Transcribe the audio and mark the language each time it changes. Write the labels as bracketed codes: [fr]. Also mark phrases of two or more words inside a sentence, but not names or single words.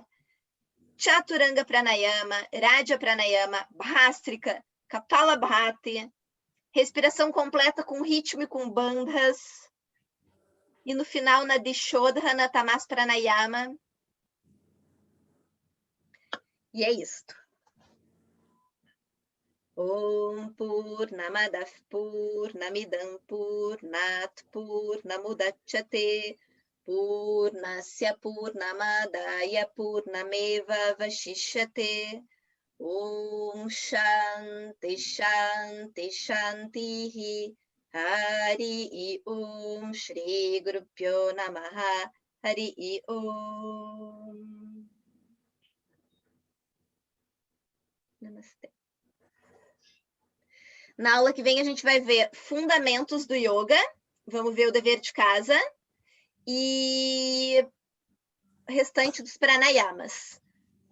[sa] Chaturanga Pranayama, Radha Pranayama, Bhastrika, Kapalabhati, [pt] respiração completa com ritmo e com bandhas. E no final, na Dishodhana Tamas Pranayama. E é isto. [sa] Om Purnamadav Purnamidam Purnat Purnamudachyate Purnasya Purnamadaya Purnameva Vashishyate. Om Shanti Shanti Shanti Hari Om Shri Guru Pyo Namaha Hari Om. [pt] Namastê. Na aula que vem a gente vai ver fundamentos do yoga, vamos ver o dever de casa e o restante dos pranayamas.